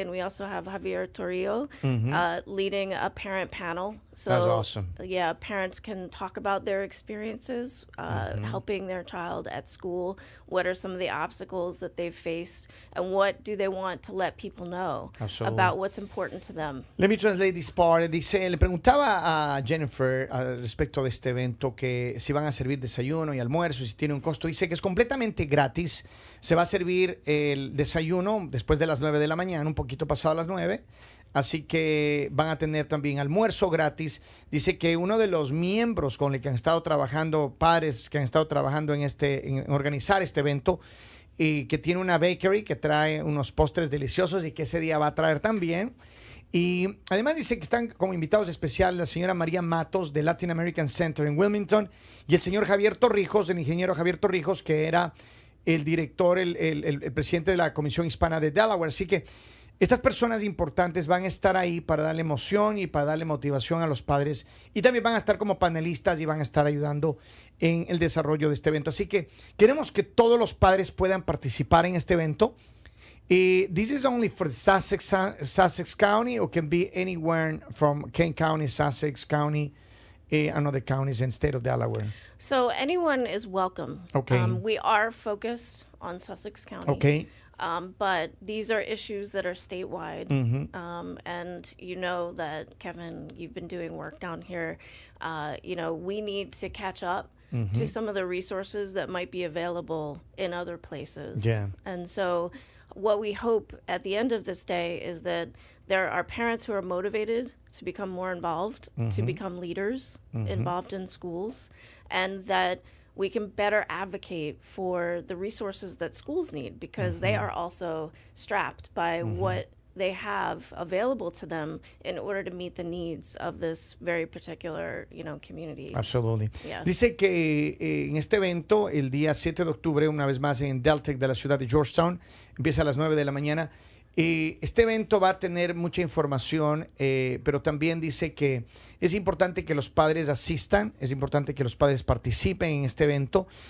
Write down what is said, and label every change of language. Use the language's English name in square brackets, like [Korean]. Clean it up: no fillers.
[English] And we also have Javier Torrillo leading a parent panel. So, That's awesome. Yeah, parents can talk about their experiences helping their child at school. What are some of the obstacles that they've faced? And what do they want to let people know Absolutely. about what's important to them? Let me translate this part. [Spanish] Dice, le preguntaba a Jennifer respecto de este evento que si van a servir desayuno y almuerzo, si tiene un costo. Dice que es completamente gratis. Se va a servir el desayuno después de las 9 de la mañana, un poquito pasado las 9. Así que van a tener también almuerzo gratis. Dice que uno de los miembros con el que han estado trabajando, padres que han estado trabajando en organizar este evento, y que tiene una bakery que trae unos postres deliciosos y que ese día va a traer también. Y además dice que están como invitados especiales la señora María Matos de Latin American Center en Wilmington y el señor Javier Torrijos, el ingeniero Javier Torrijos, que era el director, el presidente de la Comisión Hispana de Delaware. Así que estas personas importantes van a estar ahí para darle emoción y para darle motivación a los padres, y también van a estar como panelistas y van a estar ayudando en el desarrollo de este evento. Así que queremos que todos los padres puedan participar en este evento. [English] This is only for Sussex County, or can be anywhere from Kane County, Sussex County, and other counties in state of Delaware? So anyone is welcome. Okay. We are focused on Sussex County. Okay. But these are issues that are statewide. And you know that, Kevin, you've been doing work down here. We need to catch up to some of the resources that might be available in other places. Yeah. And so what we hope at the end of this day is that there are parents who are motivated to become more involved, to become leaders involved in schools, and that we can better advocate for the resources that schools need, because they are also strapped by what they have available to them in order to meet the needs of this very particular, community. Absolutely. Yeah. [Spanish] Dice que en este evento, el día 7 de octubre, una vez más en Deltec de la ciudad de Georgetown, empieza a las 9 de la mañana. Este evento va a tener mucha información, pero también dice que es importante que los padres asistan, es importante que los padres participen en este evento.